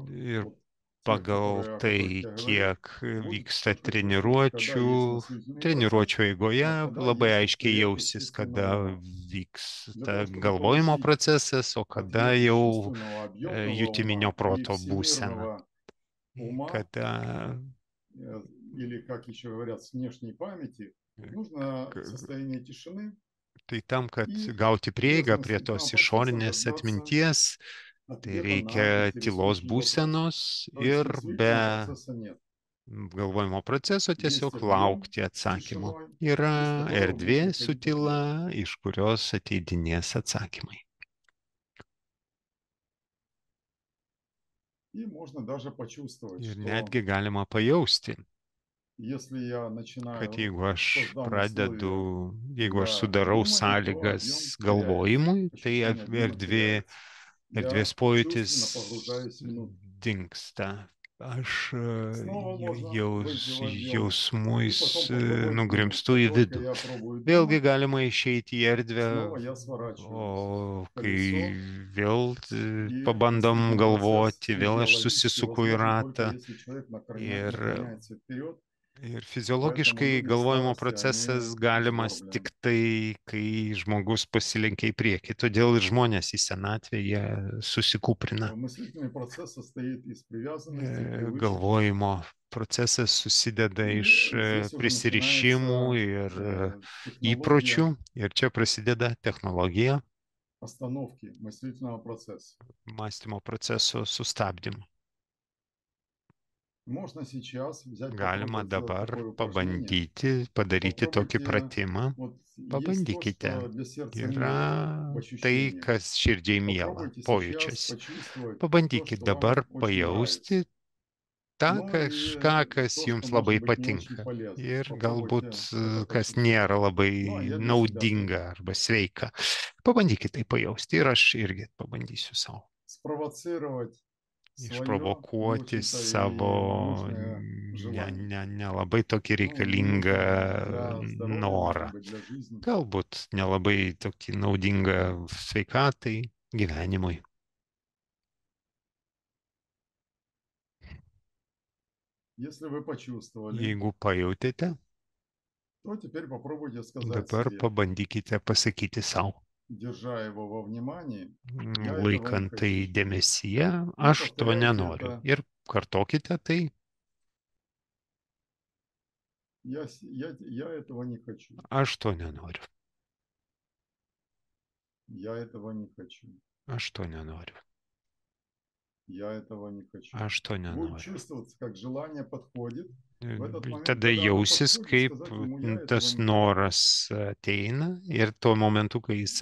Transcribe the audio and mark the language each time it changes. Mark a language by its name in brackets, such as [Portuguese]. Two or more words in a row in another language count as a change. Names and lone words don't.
[Lithuanian] Ir [Russian] вот тех, [Lithuanian] pagal [Russian] которые, о [Lithuanian] tai, [Russian] которых я говорю, [Lithuanian] kiek [Russian] вы [Lithuanian] vyksta [Russian] почувствуете, когда есть мыслительный процесс, [Lithuanian] treniruočio eigoje, [Russian] а когда [Lithuanian] labai [Russian] есть [Lithuanian] aiškiai [Russian] ответ [Lithuanian] jausis, kada [Russian] естественного ума. Для [Lithuanian] vyksta [Russian] того, чтобы [Lithuanian] galvojimo [Russian] получить [Lithuanian] procesas, o kada [Russian] ответ [Lithuanian] jau [Russian] естественного объемного [Lithuanian] jutiminio [Russian] ума и [Lithuanian] proto būsena. [Russian] всемирного ума, [Lithuanian] Kada [Russian] или, как еще говорят, с внешней памяти, нужно состояние тишины [Lithuanian] tai tam, kad [Russian] и [Lithuanian] gauti prieigą [Russian] без [Lithuanian] prie tos [Russian] мыслительного процесса [Lithuanian] išorinės [Russian] дождаться [Lithuanian] atminties, tai [Russian] ответа [Lithuanian] reikia [Russian] на [Lithuanian] tylos [Russian] интересующий вопрос. [Lithuanian] būsenos [Russian] То есть [Lithuanian] ir be [Russian] мыслительного процесса нет. [Lithuanian] galvojimo proceso [Russian] Есть [Lithuanian] tiesiog [Russian] объем [Lithuanian] laukti [Russian] с [Lithuanian] atsakymų. [Russian] тишиной, [Lithuanian] Yra [Russian] из которого [Lithuanian] erdvė [Russian] будет [Lithuanian] su [Russian] приходить [Lithuanian] tyla, [Russian] ответ. [Lithuanian] iš kurios ateidinės atsakymai. [Russian] И можно даже почувствовать, [Lithuanian] Ir [Russian] что [Lithuanian] netgi galima pajausti, [Russian] если я [Lithuanian] kad [Russian] начинаю, [Lithuanian] jeigu aš [Russian] создам [Lithuanian] pradedu, [Russian] условия [Lithuanian] jeigu aš [Russian] для [Lithuanian] sudarau [Russian] думания, то [Lithuanian] sąlygas [Russian] объем [Lithuanian] galvojimui, [Russian] теряется. [Lithuanian] tai [Russian] Ощущение объема [Lithuanian] erdvės [Russian] теряется. Я [Lithuanian] pojūtis [Russian] чувственно погружаюсь внутрь. [Lithuanian] dingsta. Aš [Russian] Снова можно выйти в объем. И [Lithuanian] jausmuis [Russian] потом попробовать думать. [Lithuanian] nugrimstu [Russian] Как [Lithuanian] į [Russian] только [Lithuanian] vidų. [Russian] я пробую [Lithuanian] Vėlgi [Russian] думать, [Lithuanian] galima išeiti į erdvę, [Russian] снова я сворачиваюсь [Lithuanian] o [Russian] в [Lithuanian] kai [Russian] колесо. [Lithuanian] vėl [Russian] И [Lithuanian] pabandom [Russian] мыслительный процесс [Lithuanian] galvoti, vėl aš [Russian] физиологически [Lithuanian] susisuku į [Russian] возможен только [Lithuanian] ratą [Russian] если человек [Lithuanian] ir [Russian] наклоняется вперед. [Lithuanian] Ir [Russian] Поэтому [Lithuanian] fiziologiškai [Russian] люди в [Lithuanian] galvojimo [Russian] старости, [Lithuanian] procesas [Russian] они [Lithuanian] galimas [Russian] сгорблены. [Lithuanian] tik tai, kai žmogus pasilenkia į priekį. Todėl ir žmonės į senatvę jie susikūprina. [Russian] Мыслительный процесс состоит из привязанности, привычек. [Lithuanian] Galvojimo procesas susideda [Russian] И [Lithuanian] iš [Russian] здесь уже [Lithuanian] prisirišimų ir [Russian] технология [Lithuanian] įpročių. Ir čia prasideda technologija [Russian] остановки мыслительного процесса. [Lithuanian] mąstymo proceso sustabdymo. [Russian] Можно сейчас взять, [Lithuanian] Galima [Russian] попробовать сделать [Lithuanian] dabar [Russian] такое упражнение. [Lithuanian] pabandyti padaryti tokį [Russian] Попробуйте, [Lithuanian] pratimą. [Russian] вот есть то, [Lithuanian] Pabandykite. [Russian] что для сердца [Lithuanian] Yra [Russian] мило в [Lithuanian] tai, [Russian] ощущениях. [Lithuanian] kas širdžiai miela, [Russian] Попробуйте сейчас [Lithuanian] pojūčiais. [Russian] почувствовать то, [Lithuanian] Pabandykit [Russian] что [Lithuanian] dabar [Russian] вам очень [Lithuanian] pajausti [Russian] нравится. [Lithuanian] tą [Russian] Но и [Lithuanian] kažką, kas [Russian] то, [Lithuanian] jums [Russian] что [Lithuanian] labai [Russian] может быть не очень [Lithuanian] patinka. [Russian] полезно. [Lithuanian] Ir galbūt, [Russian] Попробуйте это [Lithuanian] kas [Russian] почувствовать. [Lithuanian] nėra labai [Russian] Ну, а я для себя [Lithuanian] naudinga [Russian] тоже. [Lithuanian] arba sveika. Pabandykit tai pajausti ir aš irgi pabandysiu savo. [Russian] Спровоцировать свое не [Lithuanian] Išprovokuoti [Russian] очень-то и [Lithuanian] savo [Russian] нужное желание. [Lithuanian] nelabai tokį [Russian] Ну, не [Lithuanian] reikalingą [Russian] нужно для здоровья, [Lithuanian] norą. [Russian] может быть, для жизни. [Lithuanian] Galbūt nelabai tokį naudingą sveikatai, gyvenimui. [Russian] Если вы почувствовали, [Lithuanian] Jeigu pajautėte, [Russian] то теперь попробуйте сказать [Lithuanian] dabar [Russian] себе, [Lithuanian] pabandykite pasakyti savo, [Russian] держа его во внимании, я этого не [Lithuanian] laikant tai [Russian] хочу. [Lithuanian] dėmesyje, [Russian] И [Lithuanian] aš to [Russian] повторяйте [Lithuanian] nenoriu. [Russian] это. [Lithuanian] Ir kartokite tai, [Russian] Я этого не хочу. [Lithuanian] aš to nenoriu. [Russian] Я этого не хочу. [Lithuanian] Aš to nenoriu. [Russian] Я этого не хочу. [Lithuanian] Aš to [Russian] Будет [Lithuanian] nenoriu. [Russian] чувствоваться, как желание подходит. В этот момент, [Lithuanian] Tada [Russian] когда оно [Lithuanian] jausis, [Russian] подходит, [Lithuanian] kaip [Russian] сказать ему, я [Lithuanian] tas [Russian] этого не хочу. [Lithuanian] noras ateina ir tuo momentu, kai jis